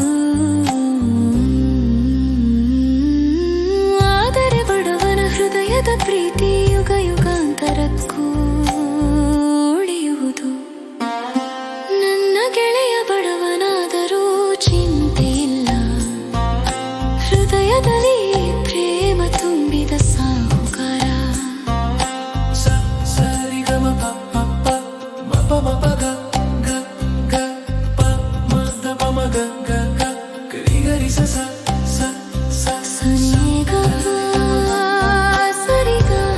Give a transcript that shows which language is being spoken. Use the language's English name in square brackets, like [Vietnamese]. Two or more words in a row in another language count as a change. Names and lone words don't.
[Kannada] ಆದರೆ ಬಡವನ ಹೃದಯದ ಪ್ರೀತಿ ಯುಗ ಯುಗಾಂತರಕ್ಕೂ ಉಳಿಯುವುದು. ನನ್ನ ಗೆಳೆಯ ಬಡವನಾದರೂ ಚಿಂತೆ ಇಲ್ಲ, ಹೃದಯದಲ್ಲಿ ಪ್ರೇಮ ತುಂಬಿದ ಸಾಹುಕಾರ. ಸರಿ ಗ ಮ ಪ ಪ ಪ ಮ ಪ ಮ ಪ ಗ ಗ ಗ ಪ ಮ ದ ಪ ಮ ಗ ಗ ಗ ರಿ ಗ ರಿ ಸ ಸ ಸ ಸ ಸರಿ ಗ ಸರಿ ಗ